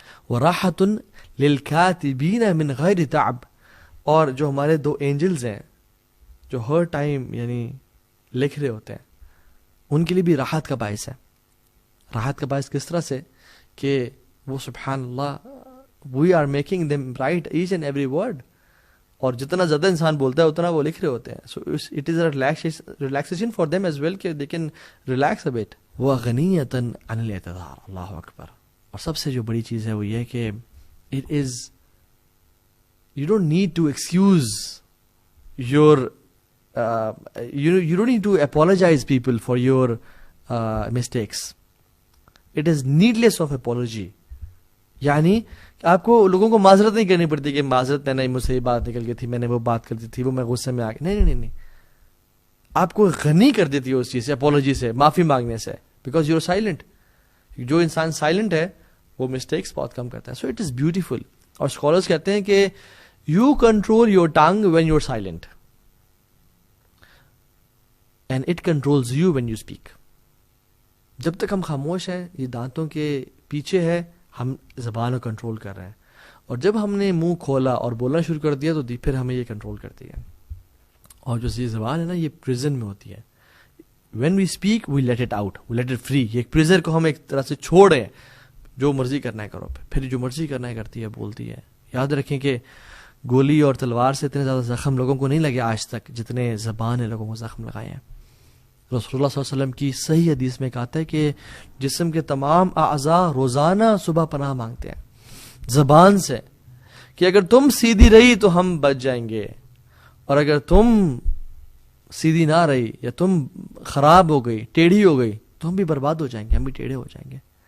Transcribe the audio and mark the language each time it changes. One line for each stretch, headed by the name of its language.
Arabic: وَرَاحَةٌ لِلْكَاتِبِينَ مِنْ غَيْرِ تَعْبٍ,
Urdu: اور جو ہمارے 2 اینجلز ہیں جو ہر ٹائم یعنی لکھ رہے ہوتے ہیں, ان کے لیے بھی راحت کا باعث ہے. راحت کا باعث کس طرح سے کہ وہ سبحان اللہ
English: we are making them write each and every word,
Urdu: اور جتنا زیادہ انسان بولتا ہے اتنا وہ لکھ رہے ہوتے ہیں.
English: So it is a relaxation for them as well کہ they can relax a bit.
Arabic: وغنیۃ عن الاعتذار,
English: اللہ اکبر.
Urdu: اور سب سے جو بڑی چیز ہے وہ یہ کہ
English: It is, you don't need to excuse your you don't need to apologize people for your mistakes. It is needless of apology.
Urdu: یعنی آپ کو لوگوں کو معذرت نہیں کرنی پڑتی کہ معذرت میں نے مجھ سے یہ بات نکل گئی تھی, میں نے وہ بات کر دی تھی, وہ میں غصے میں آ گیا. نہیں, آپ کو غنی کر دیتی ہے اس چیز سے, اپولوجی سے, معافی مانگنے سے,
English: Because you are silent.
Urdu: جو انسان سائلنٹ ہے وہ مسٹیکس بہت کم کرتا ہے.
English: So it is beautiful.
Urdu: اور اسکالرس کہتے ہیں کہ
English: You control your tongue when you are silent, and it controls you when you speak.
Urdu: جب تک ہم خاموش ہیں, یہ دانتوں کے پیچھے ہے, ہم زبان کو کنٹرول کر رہے ہیں, اور جب ہم نے منہ کھولا اور بولنا شروع کر دیا تو پھر ہمیں یہ کنٹرول کرتی ہے. اور جو یہ زبان ہے نا, یہ پریزن میں ہوتی ہے.
English: when we speak we let it out, we let it free.
Urdu: یہ پریزر کو ہم ایک طرح سے چھوڑ رہے ہیں, جو مرضی کرنا ہے کرو, پھر جو مرضی کرنا ہے کرتی ہے, بولتی ہے. یاد رکھیں کہ گولی اور تلوار سے اتنے زیادہ زخم لوگوں کو نہیں لگے آج تک جتنے زبان نے لوگوں کو زخم لگائے ہیں. رسول اللہ صلی اللہ علیہ وسلم کی صحیح حدیث میں کہتا ہے کہ جسم کے تمام اعضاء روزانہ صبح پناہ مانگتے ہیں زبان سے, کہ اگر تم سیدھی رہی تو ہم بچ جائیں گے, اور اگر تم سیدھی نہ رہی یا تم خراب ہو گئی, ٹیڑھی ہو گئی, تو ہم بھی برباد ہو جائیں گے, ہم بھی ٹیڑھے ہو جائیں گے.